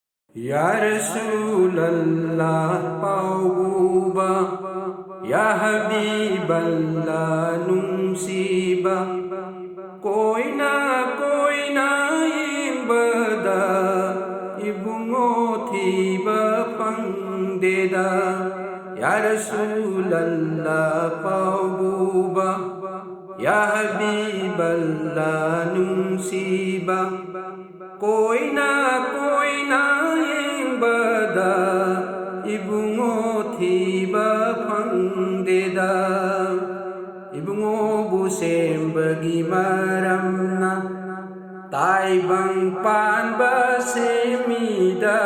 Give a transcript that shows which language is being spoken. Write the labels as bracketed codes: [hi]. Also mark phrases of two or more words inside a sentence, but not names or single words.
[ar] يا رسول الله [mni] pauba, [ar] يا حبيب الله [mni] nungsiba, koi na imbada, ibungo thiba pangdeda. [ar] يا رسول الله [mni] pauba, [ar] يا حبيب الله [mni] nungsiba, koi na bada ibungo thiba pangdeda. Ibungo bu sembagi maramna taibang panba semida.